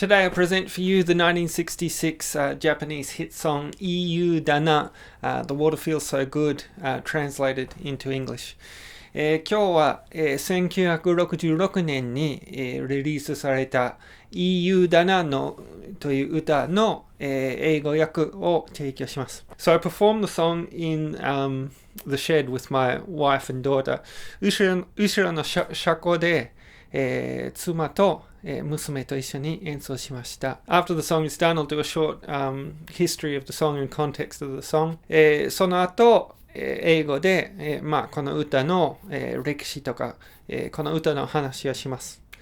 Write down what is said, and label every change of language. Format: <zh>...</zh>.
<en>Today I present for you the 1966 Japanese hit song いい湯だな The Water Feels So Good, translated into English.</en> <ja>今日は、1966年に、リリースされたいい湯だなのという歌の、英語訳を提供します。</ja> <en>So I performed the song in the shed with my wife and daughter.</en> <ja>後ろの車庫で、妻と娘と一緒に演奏しました。</ja> <en>After the song is done, I'll do a short history of the song and context of the song.</en> <ja>その後、英語で、この歌の、歴史とか、この歌の話をします。</ja>